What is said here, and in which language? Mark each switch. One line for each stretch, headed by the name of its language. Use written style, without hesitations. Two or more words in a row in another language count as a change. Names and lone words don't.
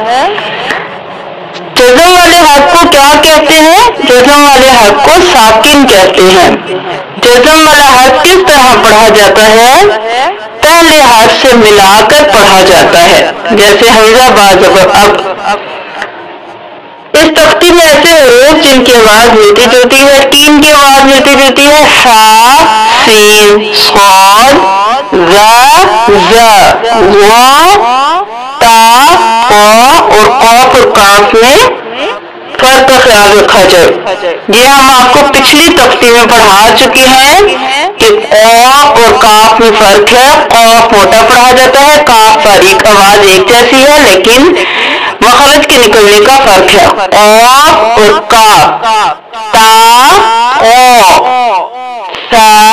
Urdu: جزم والے حرف کو کیا کہتے ہیں جزم والے حرف کو ساکن کہتے ہیں جزم والا حرف کس طرح پڑھا جاتا ہے پہلے حرف سے ملا کر پڑھا جاتا ہے جیسے حمزہ با زبر اب اس تختی میں ایسے حروف جن کی آواز ملتی جلتی ہے تین کی آواز ملتی جلتی ہے سا سین صاد ذا ذا وا تا قا اور قاف اور کاف میں فرق کا خیال رکھا جائے یہ ہم آپ کو پچھلی تختی میں پڑھا چکے ہیں کہ قاف اور کاف میں فرق ہے قاف موٹا پڑھا جاتا ہے کاف باریک آواز ایک جیسی ہے لیکن مخرج کے نکلنے کا فرق ہے قاف اور کاف تا قا سا